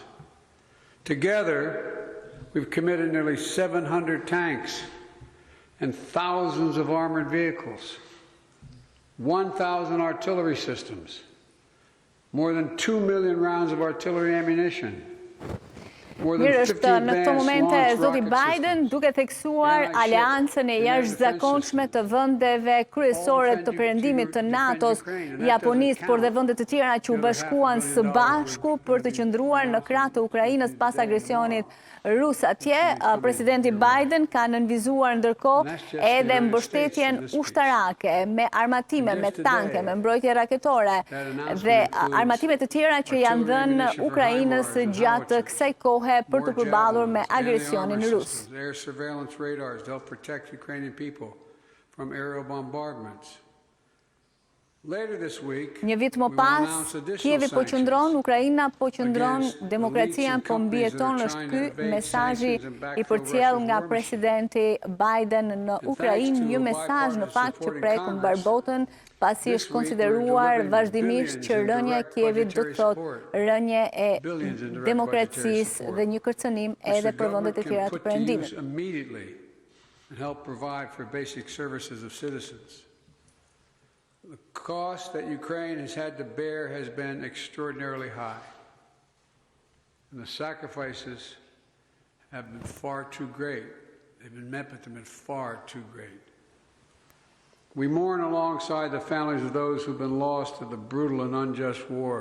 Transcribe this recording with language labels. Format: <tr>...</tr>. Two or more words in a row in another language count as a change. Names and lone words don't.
<en>Together, we've committed nearly 700 tanks and thousands of armored vehicles, 1,000 artillery systems, more than 2 million rounds of artillery ammunition.</en> <sq>Mirë, është në këto momente zoti Biden duke theksuar aleancën e jashtëzakonshme të vendeve kryesore të perëndimit të NATO-s, Japonisë, por dhe vende të tjera që u bashkuan së bashku për të qëndruar në krah të Ukrainës pas agresionit rus atje. Presidenti Biden ka nënvizuar ndërkohë edhe mbështetjen ushtarake me armatime, me tanke, me mbrojtje raketore dhe armatime të tjera që janë dhënë Ukrainës gjatë kësaj kohe për të përballur me agresionin rus.</sq> <en>Air surveillance radars to help protect Ukrainian people from aerial bombardments.</en> <sq>Një vit më pas, Kievi po qëndron, Ukraina po qëndron, demokracia po mbijeton. Është ky mesazhi i përcjell nga presidenti Biden në Ukrainë, një mesazh në fakt që prek mbar botën, pasi është konsideruar vazhdimisht që rënja e Kievit do të thotë rënje e demokracisë dhe një kërcënim edhe për vendet e tjera të perëndimit.</sq> <en>The cost that Ukraine has had to bear has been extraordinarily high, and the sacrifices have been far too great. They've been met, but they've been far too great. We mourn alongside the families of those who've been lost to the brutal and unjust war.</en>